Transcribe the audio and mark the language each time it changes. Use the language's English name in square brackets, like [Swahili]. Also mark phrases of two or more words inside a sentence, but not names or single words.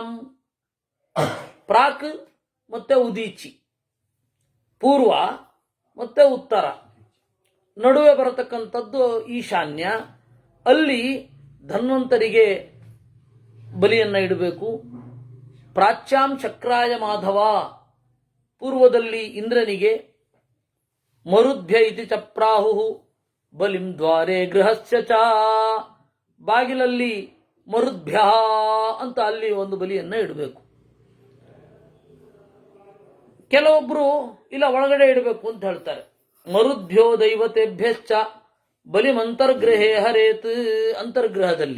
[Kannada] ಪ್ರಾಕ್ ಮತ್ತೆ ಉದೀಚಿ, ಪೂರ್ವ ಮತ್ತೆ ಉತ್ತರ, ನಡುವೆ ಬರತಕ್ಕಂಥದ್ದು ಈಶಾನ್ಯ. ಅಲ್ಲಿ ಧನ್ವಂತರಿಗೆ ಬಲಿಯನ್ನು ಇಡಬೇಕು. [Sanskrit] ಪ್ರಾಚ್ಯಾಂ ಚಕ್ರಾಯ ಮಾಧವ, [Kannada] ಪೂರ್ವದಲ್ಲಿ ಇಂದ್ರನಿಗೆ. [Sanskrit] ಮರುದ್ಭ್ಯ ಇತಿ ಚ ಪ್ರಾಹು ಬಲಿಂ ದ್ವಾರೆ ಗೃಹಸ್ಯ ಚ, [Kannada] ಬಾಗಿಲಲ್ಲಿ ಮರುದ್ಭ್ಯ ಅಂತ ಅಲ್ಲಿ ಒಂದು ಬಲಿಯನ್ನು ಇಡಬೇಕು. ಕೆಲವೊಬ್ರು ಇಲ್ಲ ಒಳಗಡೆ ಇಡಬೇಕು ಅಂತ ಹೇಳ್ತಾರೆ. [Sanskrit] ಮರುದ್ಭ್ಯೋ ದೈವತೆಭ್ಯಶ್ಚ ಬಲಿಮಂತರ್ಗ್ರಹೇ ಹರೇತ್, ಅಂತರ್ಗ್ರಹದಲ್ಲಿ.